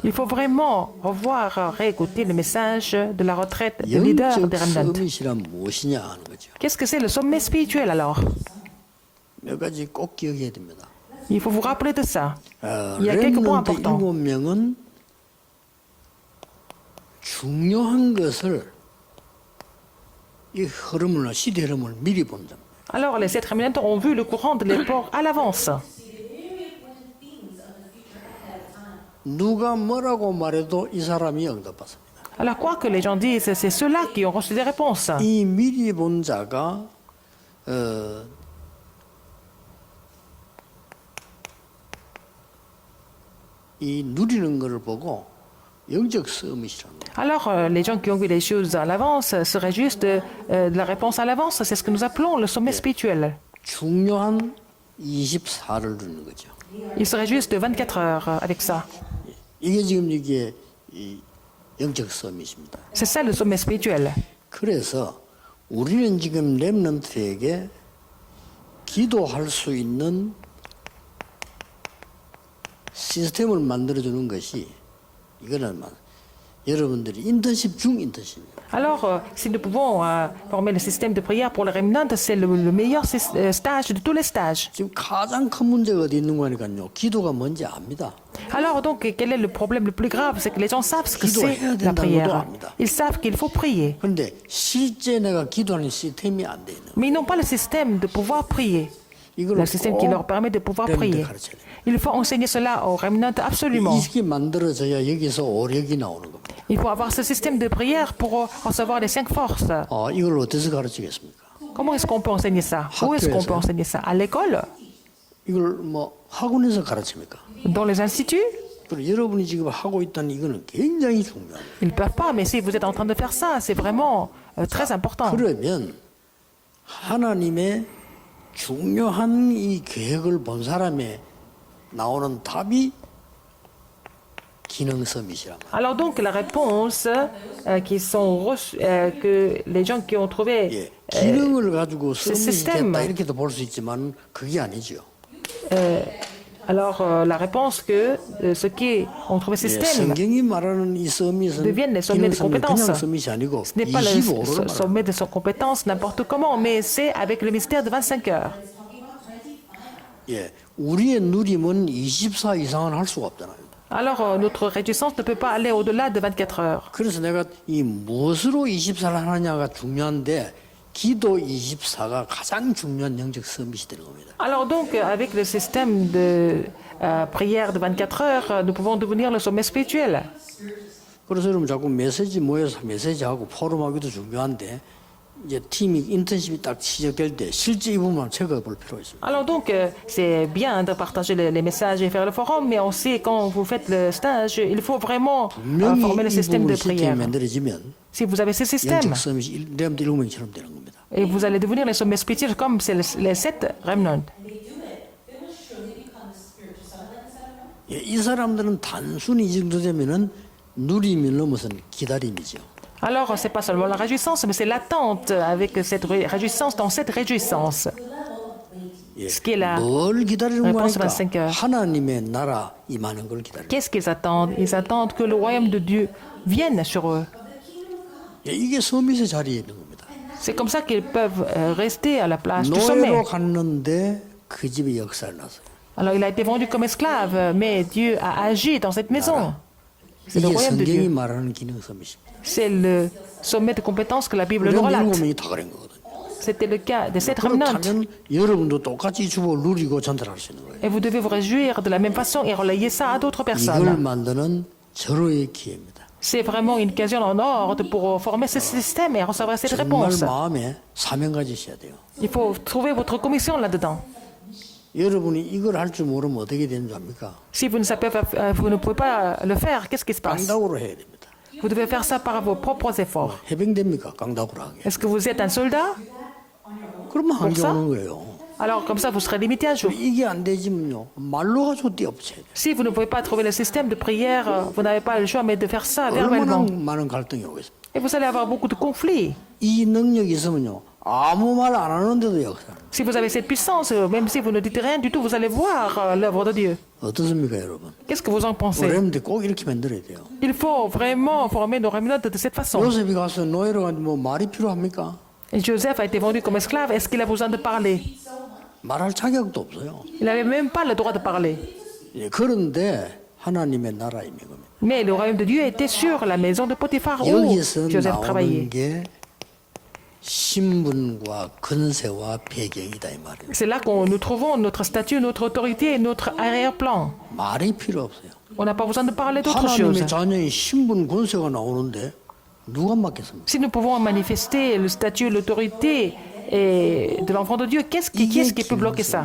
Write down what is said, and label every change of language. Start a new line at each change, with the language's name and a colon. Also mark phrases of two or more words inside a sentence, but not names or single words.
French: Il faut vraiment revoir, réécouter le message de la retraite de leader
Korean: 영적
French: des remnants.
Korean: 서밋이란 무엇이냐 하는 거죠.
French: Qu'est-ce que c'est le sommet spirituel alors?
Korean: 몇 가지 꼭 기억해야 됩니다.
French: Il faut vous rappeler de ça. Il y a quelques points
Korean: 렘넌트
French: importants.
Korean: 7명은 중요한 것을 이 흐름을 시대 흐름을 미리 본다.
French: Alors, les 7 réminiscents ont vu le courant de l'époque à l'avance.
Korean: 누가 뭐라고 말해도 이 사람이 응답받습니다.
French: Alors, quoi que les gens disent, c'est ceux-là qui ont reçu des réponses.
Korean: 이 미리 본 자가 이 누리는 것을 보고 영적 서밋이라는 거예요.
French: Alors, les gens qui ont vu les choses à l'avance seraient juste de la réponse à l'avance. C'est ce que nous appelons le sommet spirituel.
Korean: 중요한 24를 누리는 거죠.
French: Il serait juste de 24 heures avec ça.
Korean: 이게 지금 이게 이 영적 서밋입니다.
French: C'est ça le sommet spirituel.
Korean: 그래서 우리는 지금 렘넌트에게 기도할 수 있는 시스템을 만들어주는 것이 이거는 여러분들이 인턴십 중 인턴십입니다.
French: Alors, si nous pouvons former le système de prière pour les remnants, c'est le meilleur stage de tous les stages.
Korean: 지금 가장 큰 문제가 어디 있는 거니까요. 기도가 뭔지 압니다.
French: Alors, donc, quel est le problème le plus grave? C'est que les gens savent ce que c'est
Korean: 기도해야
French: la
Korean: 된다는 것도
French: prière.
Korean: 압니다.
French: Ils savent qu'il faut prier.
Korean: 그런데 실제 내가 기도하는 시스템이 안 돼 있는.
French: Mais ils n'ont pas le système de pouvoir prier. Le système qui leur permet de pouvoir prier. Il faut enseigner cela aux remnants absolument.
Korean: 이게 만들어져야 여기서 오력이 나오는 겁니다.
French: Il faut avoir ce système de prière pour recevoir les 5 forces.
Korean: 이걸 어디서 가르치겠습니까?
French: Comment est-ce qu'on peut enseigner ça? Où est-ce qu'on peut enseigner ça? À l'école?
Korean: 이걸 뭐 학원에서 가르칩니까?
French: Dans les instituts?
Korean: 그리고 여러분이 지금 하고 있다는 이거는 굉장히 중요합니다.
French: Ils ne peuvent pas, mais si vous êtes en train de faire ça, c'est vraiment très important.
Korean: 그러면 하나님의 중요한 이 계획을 본 사람의 나오는 답이 기능 서밋이란 말이에요.
French: Alors donc la réponse qui sont que les gens qui ont trouvé
Korean: 예, 기능을 가지고 서밋이
French: système.
Korean: 됐다 이렇게도 볼 수 있지만 그게 아니죠.
French: alors la réponse que ceux qui ont trouvé
Korean: 예,
French: système
Korean: 성경이 말하는 이 서밋은
French: deviennent les sommets
Korean: 기능
French: de
Korean: 서밋
French: compétences.
Korean: 그냥 서밋이 아니고
French: Ce n'est pas le
Korean: 25호를 말합니다.
French: sommet de son compétence n'importe comment, mais c'est avec le mystère de 25 heures.
Korean: 예, 우리의 누림은 24 이상은 할 수가 없잖아요.
French: Alors notre réjouissance ne peut pas aller au-delà de 24 heures.
Korean: 그래서 내가 이 무엇으로 24를 하느냐가 중요한데 기도 24가 가장 중요한 영적 서밋이 되는 겁니다.
French: Alors donc avec le système de prière de 24 heures, nous pouvons devenir le sommet spirituel.
Korean: 그래서 여러분 자꾸 메시지 모여서 메시지하고 포럼하기도 중요한데 이제 팀이 인턴십이 딱 시작될 때 실제 이 부분만 체크해 볼 필요가 있습니다.
French: Alors donc c'est bien de partager les messages et faire le forum, mais on sait quand vous faites le stage, il faut vraiment former le
Korean: 이
French: système
Korean: 부분
French: de prière.
Korean: 시스템이 만들어지면
French: Si vous avez ce système,
Korean: 영적 서밋이 렘드 7명처럼 되는 겁니다.
French: et vous allez devenir les sommets spirituels comme c'est les 7 remnants.
Korean: 예, 이 사람들은 단순히 이 정도 되면은 누림을 넘어서는 기다림이죠.
French: Alors, ce n'est pas seulement la réjouissance, mais c'est l'attente avec cette réjouissance dans cette réjouissance.
Korean: 예,
French: Ce qui est la
Korean: 뭘 기다리는
French: réponse
Korean: 거니까
French: 25 heures.
Korean: 하나님의 나라 임하는 걸 기다려.
French: Qu'est-ce qu'ils attendent? Ils attendent que le royaume de Dieu vienne sur eux.
Korean: 예, 이게 서밋의 자리에 있는 겁니다.
French: C'est comme ça qu'ils peuvent rester à la place du sommet.
Korean: 노예로 갔는데 그 집에 역사를 났어요.
French: Alors, il a été vendu comme esclave, mais Dieu a agi dans cette maison. C'est le
Korean: 이게
French: royaume de
Korean: 성경이
French: Dieu.
Korean: 말하는 기능 서밋입니다.
French: C'est le sommet de compétences que la Bible nous
Korean: 우리
French: relate.
Korean: 7명이 다 그런 거거든요.
French: C'était le cas de cette remnante.
Korean: 그렇다면 여러분도 똑같이 주복을 누리고 전달할 수 있는 거예요.
French: Et vous devez vous réjouir de la même façon et relayer ça à d'autres
Korean: 이걸
French: personnes.
Korean: 만드는 절호의 기회입니다.
French: C'est vraiment une occasion en or pour former ce système et recevoir cette
Korean: 정말
French: réponse.
Korean: 마음에 사명 가지셔야 돼요.
French: Il faut trouver votre commission là-dedans.
Korean: 여러분이 이걸 할 줄 모르면 어떻게 되는 줄 압니까?
French: Si vous ne pouvez pas le faire, qu'est-ce qui se passe?
Korean: 깡다구로 해야 됩니다.
French: Vous devez faire ça par vos propres efforts.
Korean: 해병됩니까? 깡다구로 하게.
French: Est-ce que vous êtes un soldat?
Korean: 그러면 한계
French: ça?
Korean: 오는 거예요.
French: Alors comme ça, vous serez limité un jour.
Korean: 이게 안 되지면요. 말로 가지고 뛰어붙여야 돼요.
French: Si vous ne pouvez pas trouver le système de prière, vous n'avez pas le choix mais de faire ça
Korean: 얼마나
French: verbalement.
Korean: 많은 갈등이 오겠습니까?
French: Et vous allez avoir beaucoup de conflits.
Korean: 이 능력이 있으면요. 아무 말 안 하는데도 역사.
French: Si vous avez cette puissance, même si vous ne dites rien du tout, vous allez voir l'œuvre de Dieu.
Korean: 어떻습니까, 여러분?
French: Qu'est-ce que vous en pensez?
Korean: 여러분들 꼭 이렇게 만들어야 돼요.
French: Il faut vraiment former nos remnantes de cette façon.
Korean: 요셉이 가서 노예로 갔는데 뭐 말이 필요합니까?
French: Et Joseph a été vendu comme esclave. Est-ce qu'il a besoin de parler?
Korean: 말할 자격도 없어요.
French: Il n'avait même pas le droit de parler.
Korean: 예, 그런데 하나님의 나라 임인 겁니다.
French: Mais le royaume de Dieu était sur la maison de Potiphar où
Korean: 여기서
French: Joseph travaillait.
Korean: 나오는 게 신분과 근세와 배경이다 이 말이에요.
French: C'est là que nous trouvons notre statut, notre autorité et notre arrière-plan.
Korean: 말이 필요 없어요.
French: On n'a pas besoin de parler d'autre chose.
Korean: 하나님의 자녀의 신분 권세가 나오는데 누가 맡겠습니까?
French: Si nous pouvons manifester le statut, l'autorité et de l'enfant de Dieu, qui est-ce qui peut bloquer ça?